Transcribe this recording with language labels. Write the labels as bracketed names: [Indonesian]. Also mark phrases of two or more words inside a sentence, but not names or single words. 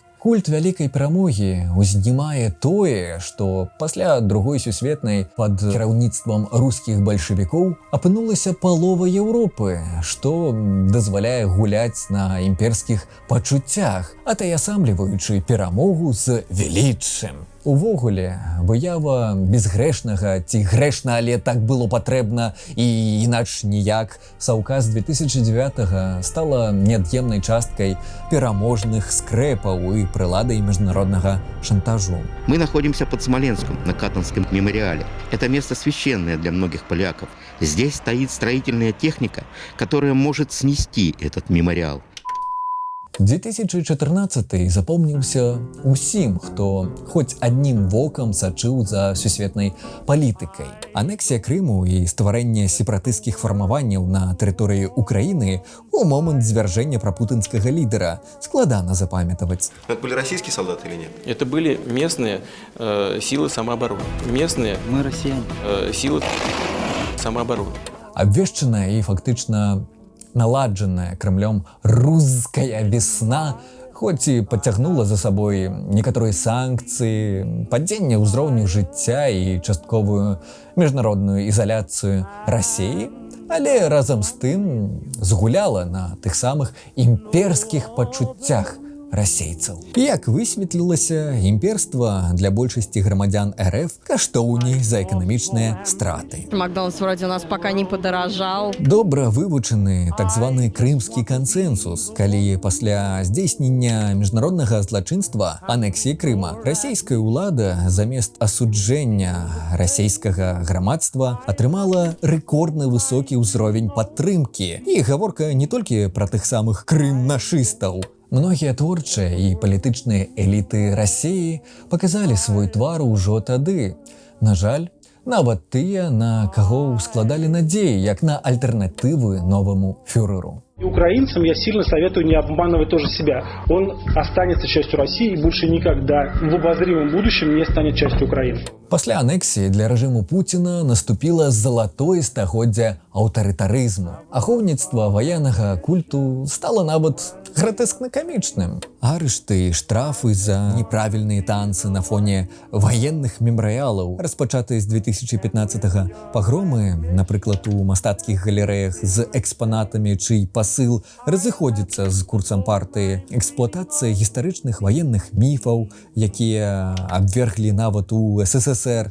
[Belarusian] Культ вялікай перамогі узнімае тое, што пасля Другой сусветнай пад кіраўніцтвам рускіх бальшавікоў апынулася палова Еўропы, што дазваляе гуляць на імперскіх пачуццях, атаясамліваючы перамогу з веліччым. Увогуле, выява безгрэшнага ці грэшна, але так было патрэбна і інакш ніяк Саўка з 2009 стала неад'емнай часткай пераможных скрэпаў і прыладай міжнароднага шантажу. [Russian] Мы находимся под Смоленском, на Катонском мемориале. Это место священное для многих поляков. Здесь стоит строительная техника, которая может снести этот мемориал. [Belarusian] 2014 запомніўся усім, хто хоць аднім вокам сачыў за сусветнай палітыкай. Анексія Крыму і стварэнне сепаратысцкіх фармаванняў на тэрыторыі Украіны у момант звяржэння прапутынскага лідара складана запамятаваць. [Russian] Это были российские солдаты или нет? Это были местные силы самообороны. Местные мы россияне. Силы самообороны. [Belarusian] Абвешчаная і фактычна наладжаная Кремлем руская весна, хоць і пацягнула за сабой некаторыя санкцыі, падзенне ўзроўню жыцця і частковую міжнародную ізаляцыю Расіі, але разам з тым згуляла на тых самых імперскіх пачуццях расейцаў. Як высветлілася, імперства для большасці грамадзян РФ каштоўней за эканамічныя страты. [Russian] Макдональдс вроде у нас пока не подорожал. [Belarusian] Добра вывучаны так званы крымскі кансенсус, калі пасля здзейснення міжнароднага злачынства анексіі Крыма расійская ўлада замест асуджэння расійскага грамадства атрымала рэкордна высокі ўзровень падтрымкі. І гаворка не толькі пра тых самых крым-нашыстаў. Многія творчыя і палітычныя эліты Расіі паказалі свой твар ужо тады. На жаль, нават тыя, на каго складалі надзеі, як на альтэрнатывы новаму фюреру. [Russian] Украинцам я сильно советую не обманывать тоже себя. Он останется частью России и больше никогда в обозримом будущем не станет частью Украины. [Belarusian] Пасля анексіі для рэжыму Пуціна наступіла залатое стагоддзя аўтарытарызму. Ахоўніцтва ваеннага культу стала нават гратэскна-камічным. Арышты і штрафы за неправільныя танцы на фоне ваенных мемарыялаў, распачатыя з 2015-го, пагромы, напрыклад, у мастацкіх галерэях з экспанатамі, чый пасыл разыходзіцца з курсам партыі, эксплуатацыя гістарычных ваенных міфаў, якія абверглі нават у СССР.